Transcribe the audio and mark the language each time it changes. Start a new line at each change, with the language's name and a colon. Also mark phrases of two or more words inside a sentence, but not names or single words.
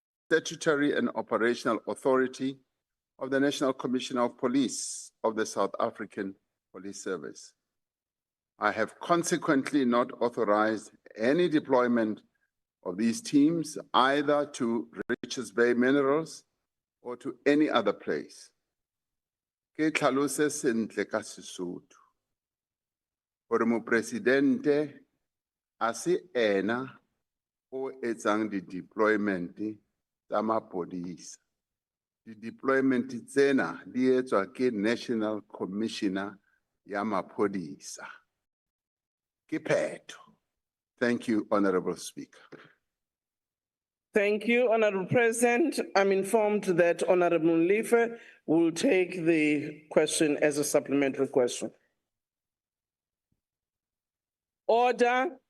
English: statutory and operational authority of the National Commissioner of Police of the South African Police Service. I have consequently not authorized any deployment of these teams either to Richards Bay Minerals or to any other place.
Southern Sotho: Ke tlhalose sentle ka Sesotho gore mopresidente a se ena o etsang di-deployment tsa mapodisa. Di-deployment tsena di etswa ke National Commissioner ya mapodisa. Ke phetho.
English: Thank you, Honorable Speaker. Thank you, Honorable President. I'm informed that Honorable Mlife will take the question as a supplementary question. Order.